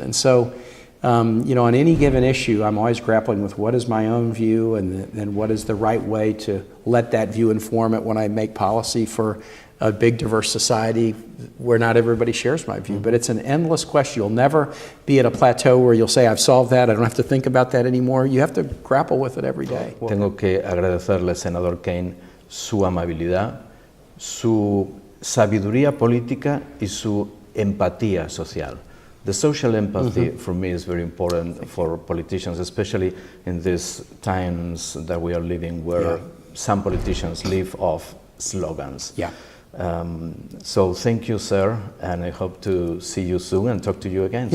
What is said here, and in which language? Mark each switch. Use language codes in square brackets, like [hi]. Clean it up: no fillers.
[en] And so, you know, on any given issue, I'm always grappling with what is my own view and then what is the right way to let that view inform it when I make policy for a big diverse society where not everybody shares my view. But it's an endless question. You'll never be at a plateau where you'll say, I've solved that, I don't have to think about that anymore. You have to grapple with it every day. [es] Tengo que agradecerle, Senador Kaine, su amabilidad, su sabiduría política y su empatía social. [en] The social empathy for me is very important for politicians, especially in these times that we are living where some politicians live off slogans. So thank you, sir, and I hope to see you soon and talk to you again.